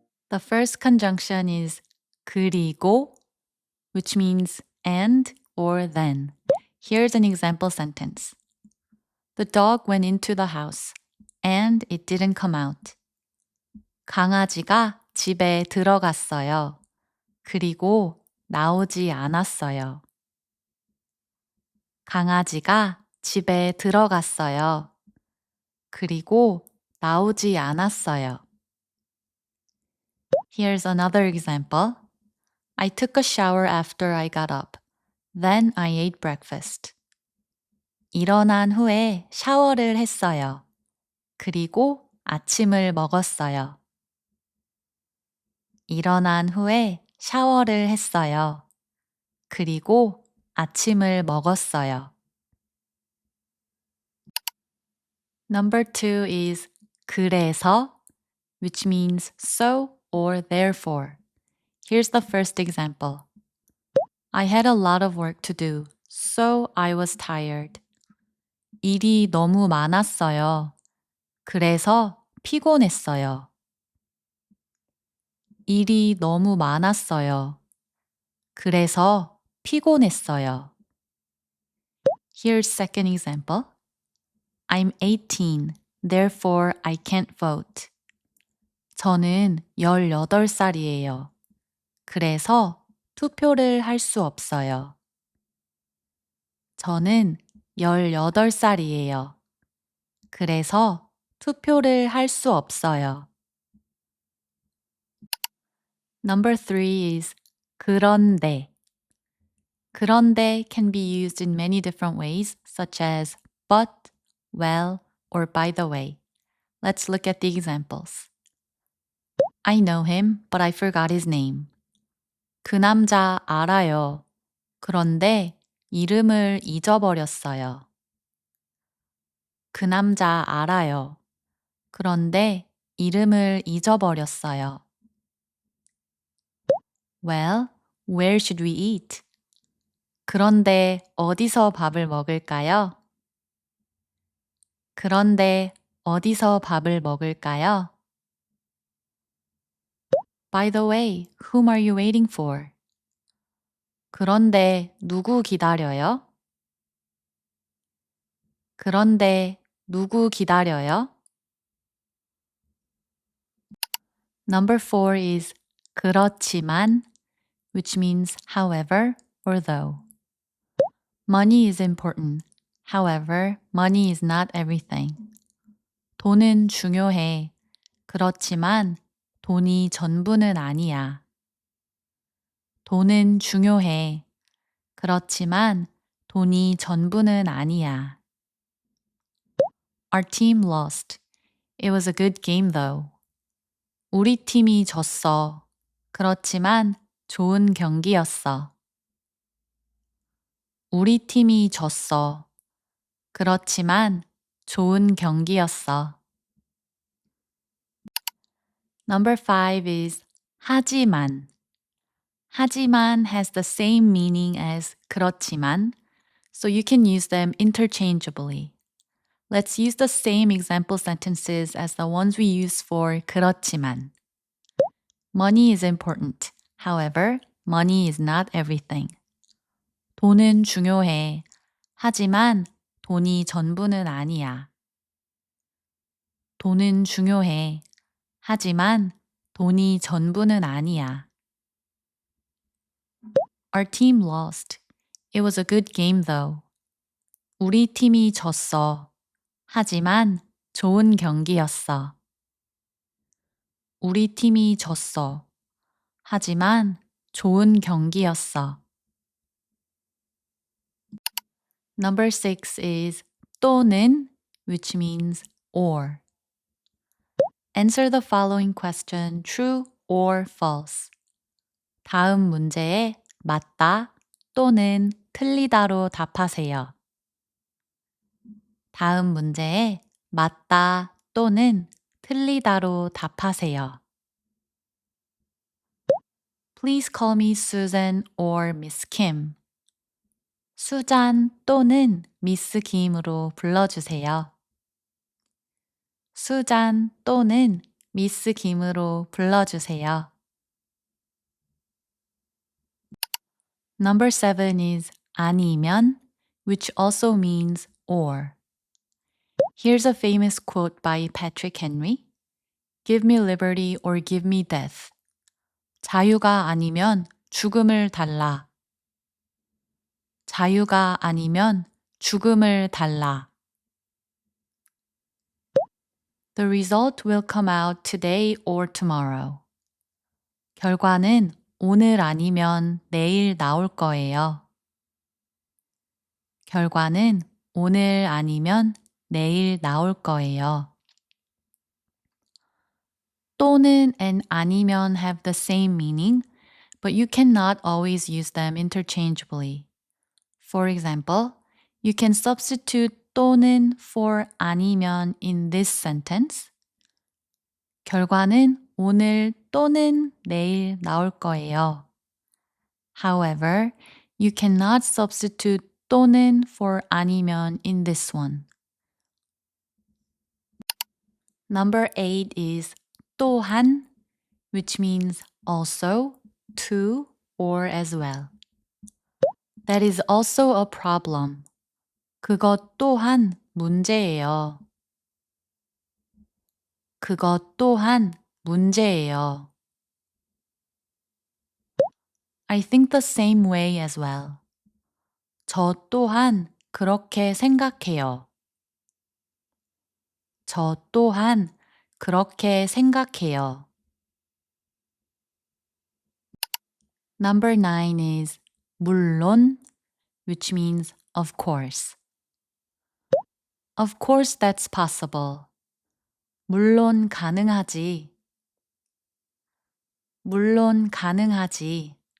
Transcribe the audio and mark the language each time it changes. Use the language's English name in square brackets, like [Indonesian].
[English] The first conjunction is 그리고, which means and or then. Here's an example sentence. The dog went into the house and it didn't come out. [Korean] 강아지가 집에 들어갔어요. 그리고 나오지 않았어요. 강아지가 집에 들어갔어요. 그리고 나오지 않았어요. [English] Here's another example. I took a shower after I got up. Then I ate breakfast. [Korean] 일어난 후에 샤워를 했어요. 그리고 아침을 먹었어요. 일어난 후에 샤워를 했어요. 그리고 아침을 먹었어요. [English] Number 2 is 그래서, which means so or therefore. Here's the first example. I had a lot of work to do, so I was tired. [Korean] 일이 너무 많았어요. 그래서 피곤했어요. 일이 너무 많았어요. 그래서 피곤했어요. [English] Here's second example. I'm 18, therefore I can't vote. [Korean] 저는 18살이에요. 그래서 투표를 할 수 없어요. 저는 18살이에요. 그래서 투표를 할 수 없어요. [English] Number 3 is 그런데. 그런데 can be used in many different ways, such as but, well, or by the way. Let's look at the examples. I know him, but I forgot his name. [Korean] 그 남자 알아요. 그런데 이름을 잊어버렸어요. 그 남자 알아요. 그런데 이름을 잊어버렸어요. [English] Well, where should we eat? [Korean] 그런데 어디서 밥을 먹을까요? 그런데 어디서 밥을 먹을까요? [English] By the way, whom are you waiting for? [Korean] 그런데 누구 기다려요? 그런데 누구 기다려요? [English] Number 4 is 그렇지만, which means however or though. Money is important. However, money is not everything. [Korean] 돈은 중요해. 그렇지만 돈이 전부는 아니야. 돈은 중요해. 그렇지만 돈이 전부는 아니야. [English] Our team lost. It was a good game though. [Korean] 우리 팀이 졌어. 그렇지만 좋은 경기였어. 우리 팀이 졌어. 그렇지만 좋은 경기였어. [English] Number 5 is 하지만. 하지만 has the same meaning as 그렇지만, so you can use them interchangeably. Let's use the same example sentences as the ones we use for 그렇지만. Money is important. However, money is not everything. [Korean] 돈은 중요해. 하지만 돈이 전부는 아니야. 돈은 중요해. 하지만 돈이 전부는 아니야. [English] Our team lost. It was a good game though. [Korean] 우리 팀이 졌어. 하지만 좋은 경기였어. 우리 팀이 졌어. 하지만 좋은 경기였어. [English] Number 6 is 또는, which means or. Answer the following question, true or false. [Korean] 다음 문제에 맞다 또는 틀리다로 답하세요. 다음 문제에 맞다 또는 틀리다로 답하세요. [English] Please call me Susan or Miss Kim. [Korean] 수잔 또는 미스 김으로 불러주세요. 수잔 또는 미스 김으로 불러주세요. [English] Number 7 is 아니면, which also means or. Here's a famous quote by Patrick Henry. Give me liberty or give me death. [Korean] 자유가 아니면 죽음을 달라. 자유가 아니면 죽음을 달라. [English] The result will come out today or tomorrow. [Korean] 결과는 오늘 아니면 내일 나올 거예요. 결과는 오늘 아니면 내일 나올 거예요. [English] 또는 and 아니면 have the same meaning, but you cannot always use them interchangeably. For example, you can substitute 또는 for 아니면 in this sentence. [Korean] 결과는 오늘 또는 내일 나올 거예요. [English] However, you cannot substitute 또는 for 아니면 in this one. Number 8 is 또한, which means also, too, or as well. That is also a problem. [Korean] 그것 또한 문제예요. 그것 또한 문제예요. [English] I think the same way as well. [Korean] 저 또한 그렇게 생각해요. 저 또한 그렇게 생각해요. [English] Number 9 is 물론, which means of course. Of course that's possible. [Korean] 물론 가능하지. 물론 가능하지.